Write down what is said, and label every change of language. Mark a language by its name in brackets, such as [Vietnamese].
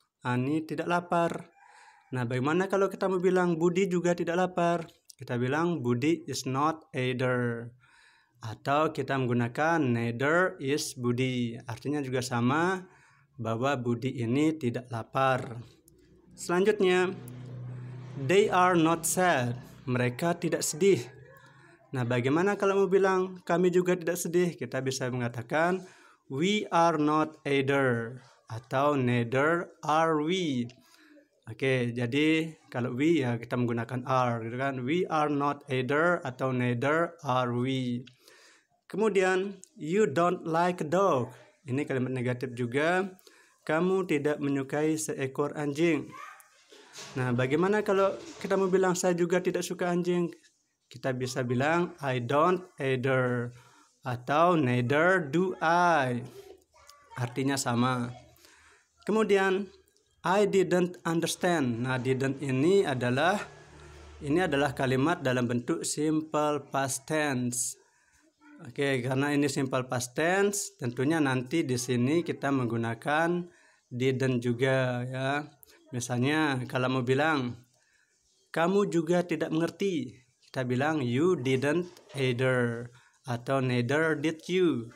[Indonesian] Ani tidak lapar. Nah, bagaimana kalau kita mau bilang Budi juga tidak lapar? Kita bilang Budi [English] is not either. [Indonesian] Atau kita menggunakan [English] neither is [Indonesian] Budi. Artinya juga sama bahwa Budi ini tidak lapar. Selanjutnya, [English] they are not sad. [Indonesian] Mereka tidak sedih. Nah, bagaimana kalau mau bilang kami juga tidak sedih? Kita bisa mengatakan [English] we are not either. [Indonesian] Atau [English] neither are we. [Indonesian] Oke, jadi kalau we ya kita menggunakan are, gitu kan? [English] We are not either atau neither are we. [Indonesian] Kemudian, [English] you don't like a dog. [Indonesian] Ini kalimat negatif juga. Kamu tidak menyukai seekor anjing. Nah, bagaimana kalau kita mau bilang saya juga tidak suka anjing? Kita bisa bilang [English] I don't either [Indonesian] atau [English] neither do I. [Indonesian] Artinya sama. Kemudian [English] I didn't understand. [Indonesian] Nah, didn't ini adalah kalimat dalam bentuk simple past tense. Oke, karena ini simple past tense, tentunya nanti di sini kita menggunakan didn't juga ya. Misalnya kalau mau bilang kamu juga tidak mengerti, kita bilang [English] you didn't either [Indonesian] atau [English] neither did you.